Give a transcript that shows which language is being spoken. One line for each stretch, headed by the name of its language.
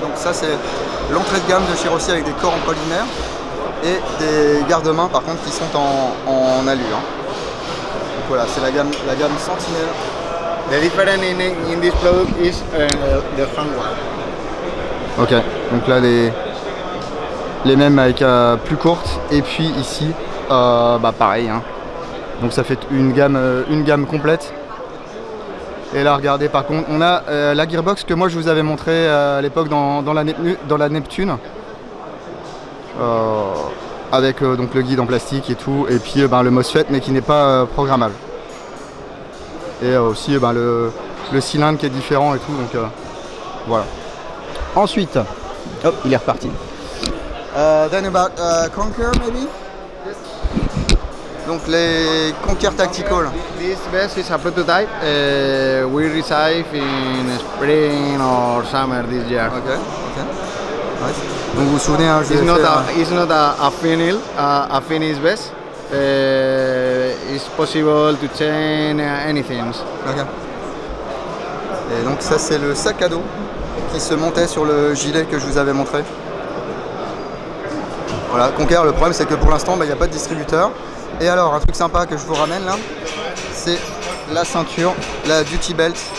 French: Donc ça c'est l'entrée de gamme de chez Rossi avec des corps en polymère et des garde-mains par contre qui sont en alu. Hein. Donc voilà, c'est la gamme Sentinel.
English: The difference in this product is the handwash.
French: Ok, donc là les mêmes avec plus courte et puis ici pareil. Hein. Donc ça fait une gamme complète. Et là regardez par contre on a la gearbox que moi je vous avais montré à l'époque dans la Neptune. Avec donc le guide en plastique et tout, et puis le MOSFET mais qui n'est pas programmable. Et aussi le cylindre qui est différent et tout, donc voilà. Ensuite, hop, il est reparti.
English: Then about Conquer maybe?
French: Donc les Conquer Tactical.
English: This vest is a prototype. We receive in spring or summer this year. Ok, ok. Nice.
French: Donc vous vous souvenez, hein,
English: it's not a finished vest. It's possible to change anything. Okay.
French: Et donc ça c'est le sac à dos qui se montait sur le gilet que je vous avais montré. Voilà, Conquer, le problème c'est que pour l'instant il n'y a pas de distributeur. Et alors un truc sympa que je vous ramène là, c'est la ceinture, la Duty Belt